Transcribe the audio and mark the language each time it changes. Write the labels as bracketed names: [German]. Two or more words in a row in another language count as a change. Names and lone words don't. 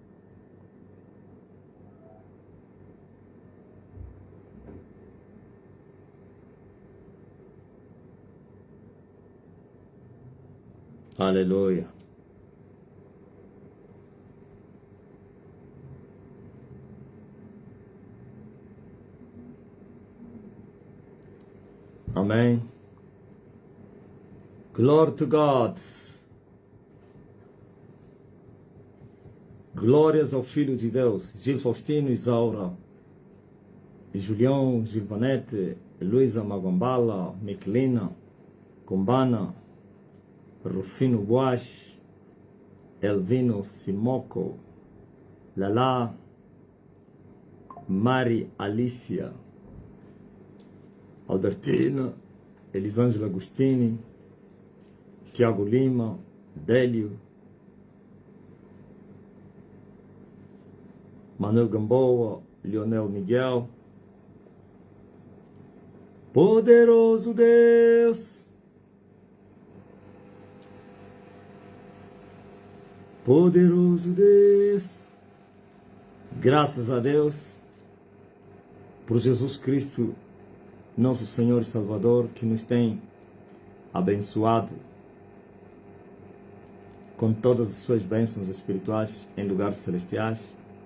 [Portuguese] Aleluia. Amém. [English] Glory to God. [Portuguese] Glórias ao Filho de Deus. Gil Faustino, Isaura, Julião, Gilvanete, Luísa Magombala, Miquelina, Combana, Rufino Boas, Elvino Simoco, Lala, Mari Alicia, Albertina, Elisângela Agostini, Tiago Lima, Délio, Manuel Gamboa, Leonel Miguel. Poderoso Deus, poderoso Deus, graças a Deus por Jesus Cristo, nosso Senhor e Salvador, que nos tem abençoado com todas as suas bênçãos espirituais em lugares celestiais.